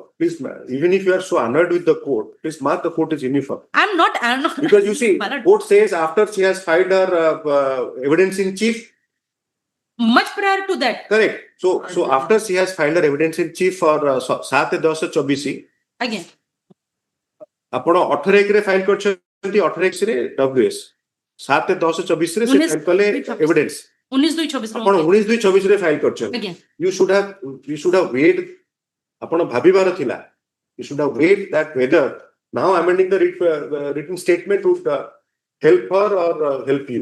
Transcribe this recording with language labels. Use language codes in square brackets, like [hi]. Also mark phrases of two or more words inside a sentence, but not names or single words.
[en] Please, even if you are so annoyed with the court, please mark the court is uniform. I'm not. Because you see, court says after she has filed her evidence in chief. Much prior to that. Correct. So after she has filed her evidence in chief for 7/10/24, Again. [or] ଆପଣ 18 ରେ ଫାଇଲ କରିଛନ୍ତି 18 ରେ WS 7/10/24 ରେ ସେ ଫାଇଲ କଲେ ଏଭିଡେନ୍ସ 19/2/24 ଆପଣ 19/2/24 ରେ ଫାଇଲ କରିଛନ୍ତି [en] Again. you should have wait [or] ଆପଣ ଭାବିବାର ଥିଲା [en] you should have wait that whether now amending the written statement would help her or help you